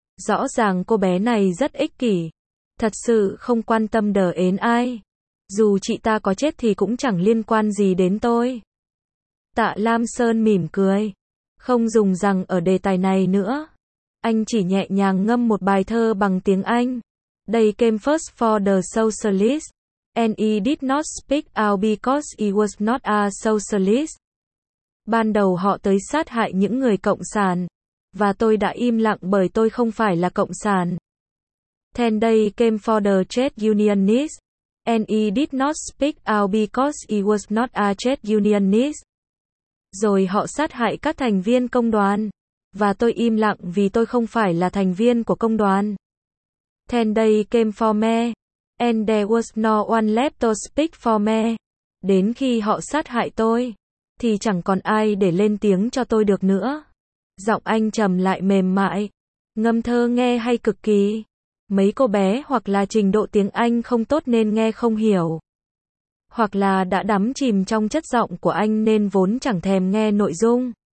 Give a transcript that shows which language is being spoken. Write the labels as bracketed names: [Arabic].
[Vietnamese] Rõ ràng cô bé này rất ích kỷ. Thật sự không quan tâm đờ ến ai. Dù chị ta có chết thì cũng chẳng liên quan gì đến tôi. Tạ Lam Sơn mỉm cười. Không dùng rằng ở đề tài này nữa. Anh chỉ nhẹ nhàng ngâm một bài thơ bằng tiếng Anh. [English] They came first for the socialist. And he did not speak out because he was not a socialist. [Vietnamese] Ban đầu họ tới sát hại những người cộng sản. Và tôi đã im lặng bởi tôi không phải là cộng sản. [English] Then they came for the trade unionist. And he did not speak out because he was not a trade unionist. [Vietnamese] Rồi họ sát hại các thành viên công đoàn. Và tôi im lặng vì tôi không phải là thành viên của công đoàn. [English] Then they came for me. And there was no one left to speak for me. [Vietnamese] Đến khi họ sát hại tôi, thì chẳng còn ai để lên tiếng cho tôi được nữa. Giọng anh trầm lại mềm mại. Ngâm thơ nghe hay cực kỳ. Mấy cô bé hoặc là trình độ tiếng Anh không tốt nên nghe không hiểu. Hoặc là đã đắm chìm trong chất giọng của anh nên vốn chẳng thèm nghe nội dung.